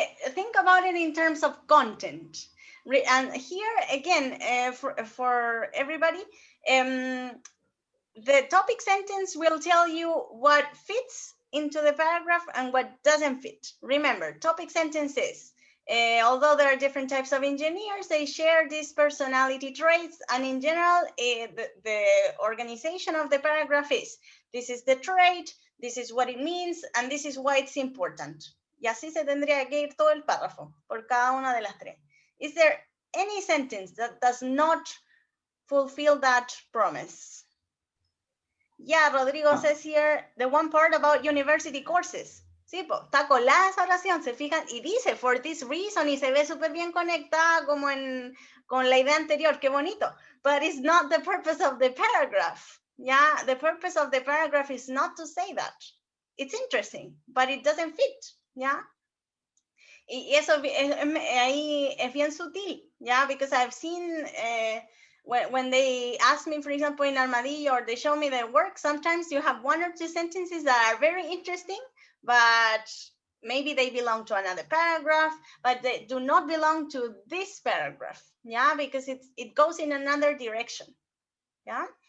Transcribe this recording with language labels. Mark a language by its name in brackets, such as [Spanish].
[English] Think about it in terms of content. And here again, for everybody, the topic sentence will tell you what fits into the paragraph and what doesn't fit. Remember, topic sentences. Although there are different types of engineers, they share these personality traits, and in general, the organization of the paragraph is, this is the trait, this is what it means, and this is why it's important. [Spanish] Y así se tendría que ir todo el párrafo, por cada una de las tres. [English] Is there any sentence that does not fulfill that promise? Yeah, Rodrigo says here, the one part about university courses. [Spanish] Sí, pues, está colada esa oración, se fijan, y dice, [English] for this reason, [Spanish] y se ve súper bien conectada como con la idea anterior, qué bonito. [English] But it's not the purpose of the paragraph. Yeah, the purpose of the paragraph is not to say that. It's interesting, but it doesn't fit. Yeah. [Spanish] Y eso ahí es bien sutil. [English] Yeah, because I've seen... when they ask me, for example, in Armadillo, or they show me their work, sometimes you have one or two sentences that are very interesting, but maybe they belong to another paragraph, but they do not belong to this paragraph, yeah, because it goes in another direction, yeah.